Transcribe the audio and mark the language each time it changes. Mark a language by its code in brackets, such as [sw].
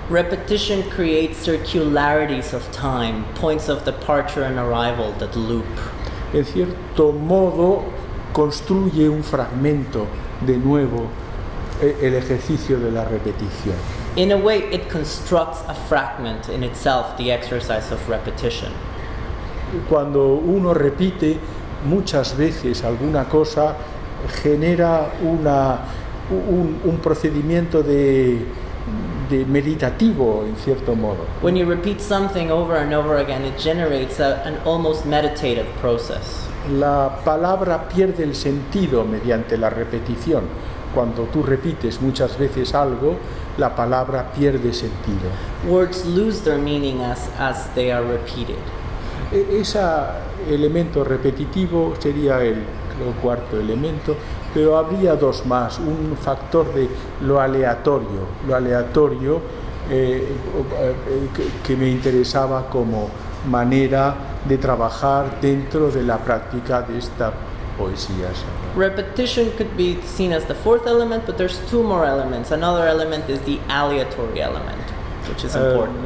[en] Repetition creates circularities of time, points of departure and arrival that loop. [es] En cierto modo, construye un fragmento de nuevo el ejercicio de la repetición. [en] In a way, it constructs a fragment in itself, the exercise of repetition. [es] Cuando uno repite muchas veces alguna cosa, genera un procedimiento de meditativo, en cierto modo. [en] When you repeat something over and over again, it generates an almost meditative process. [es] La palabra pierde el sentido mediante la repetición. Cuando tú repites muchas veces algo, la palabra pierde sentido. [en] Words lose their meaning as they are repeated. [es] Ese elemento repetitivo sería el cuarto elemento, pero habría dos más, un factor de lo aleatorio que me interesaba como manera de trabajar dentro de la práctica de esta poesía. [en] Repetition could be seen as the fourth element, but there's two more elements. Another element is the aleatory element, which is important.